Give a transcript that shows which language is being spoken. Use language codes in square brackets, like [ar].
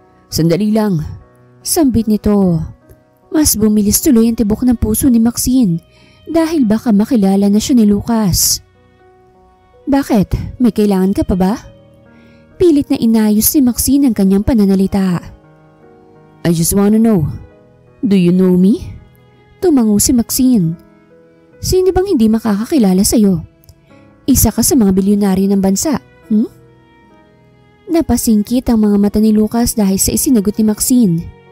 [tl] Sandali lang, sambit nito. Mas bumilis tuloy ang tibok ng puso ni Maxine dahil baka makilala na siya ni Lucas. Bakit? May kailangan ka pa ba? Pilit na inayos ni Maxine ang kanyang pananalita. [en] I just wanna know, do you know me? [tl] Tumango si Maxine. Sino bang hindi makakakilala sa'yo? Isa ka sa mga bilyonaryo ng bansa, Napasingkit ang mga mata ni Lucas dahil sa isinagot ni Maxine.